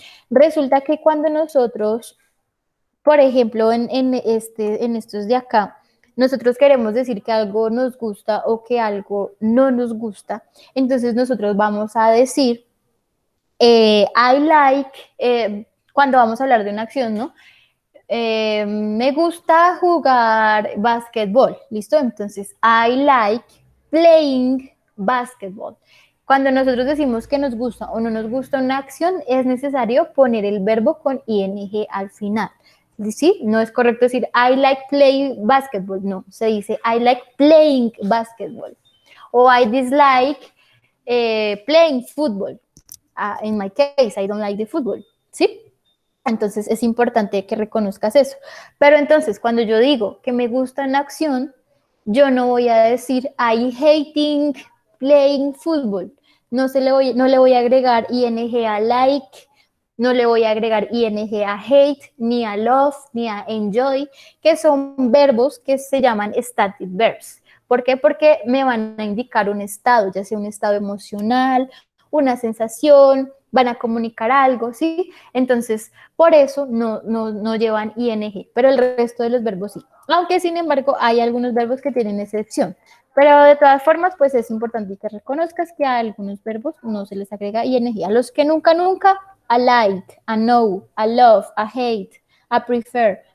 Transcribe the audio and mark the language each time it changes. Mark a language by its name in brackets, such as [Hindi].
[Spanish] Resulta que cuando nosotros, por ejemplo, en estos de acá, nosotros queremos decir que algo nos gusta o que algo no nos gusta, entonces nosotros vamos a decir, [English] I like, [Spanish] cuando vamos a hablar de una acción, ¿no? Me gusta jugar básquetbol, ¿listo? Entonces, [English] I like playing basketball. [Spanish] Cuando nosotros decimos que nos gusta o no nos gusta una acción, es necesario poner el verbo con ing al final. ¿Sí? No es correcto decir [English] I like playing basketball, [Spanish] no, se dice I like playing basketball. [English] O I dislike playing football. In my case, I don't like the football, ¿sí? [Spanish] Entonces es importante que reconozcas eso. Pero entonces cuando yo digo que me gusta una acción, yo no voy a decir [English] I hating playing football. [Spanish] No le voy a agregar ing a like, no le voy a agregar ing a hate, ni a love, ni a enjoy, que son verbos que se llaman static verbs. ¿Por qué? Porque me van a indicar un estado, ya sea un estado emocional, una sensación, van a comunicar algo, ¿sí? Entonces, por eso no llevan ing, pero el resto de los verbos sí. Aunque, sin embargo, hay algunos verbos que tienen excepción. Pero de todas formas, pues es importante que reconozcas que a algunos verbos no se les agrega ing. A los que nunca a like, a know, a love, a hate, a prefer.